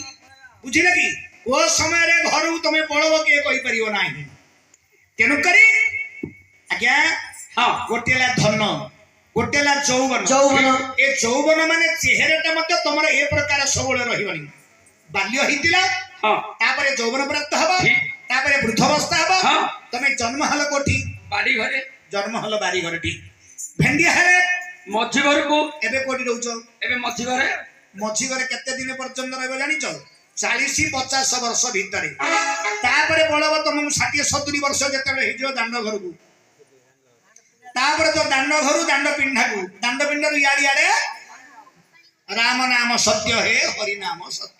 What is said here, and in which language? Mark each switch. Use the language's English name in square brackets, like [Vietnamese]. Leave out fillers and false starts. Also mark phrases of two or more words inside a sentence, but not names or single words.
[Odia] ବୁଝିଲେ କି କୋଉ ସମୟରେ ଘରକୁ ତମେ ପଳବ କିଏ କହିପାରିବ ନାହିଁ ତେଣୁକରି ଆଜ୍ଞା হ্যাঁ ଗୋଟେ ହେଲା ଧନ ଗୋଟେ ହେଲା ଯୌବନ ଯୌବନ। ଏ ଯୌବନ ମାନେ ଚେହେରାଟା ମଧ୍ୟ ତମର ଏ ପ୍ରକାର ସବୁବେଳେ ରହିବନି ବାଲ୍ୟ ହେଇଥିଲା হ্যাঁ ତାପରେ ଯୌବନ ପ୍ରାପ୍ତ ହବ ଠିକ। ତାପରେ ବୃଦ୍ଧାବସ୍ଥା ହବ ହଁ। ତମେ ଜନ୍ମ ହେଲ କୋଠି ବାଡ଼ି ଘରେ ଜନ୍ମ ହେଲ ବାରି ଘରଟି ଭେଣ୍ଡିଆ ହେଲେ ମଝି ଘରକୁ ଏବେ କୋଉଠି ରହୁଛ ଏବେ ମଝି ଘରେ ମଝି ଘରେ କେତେ ଦିନ ପର୍ଯ୍ୟନ୍ତ ରହିବ ଜାଣିଛ 40-50 ବର୍ଷ ଭିତରେ ତାପରେ ପଳବ ତମକୁ 60-70 ବର୍ଷ ଯେତେବେଳେ ହେଇଯିବ ଦାଣ୍ଡ ଘରକୁ ତାପରେ ତ ଦାଣ୍ଡ ଘରୁ ଦାଣ୍ଡ ପିଣ୍ଡାରୁ ଇଆଡେ ରାମ ନାମ ସତ୍ୟ ହେ ହରି ନାମ ସତ୍ୟ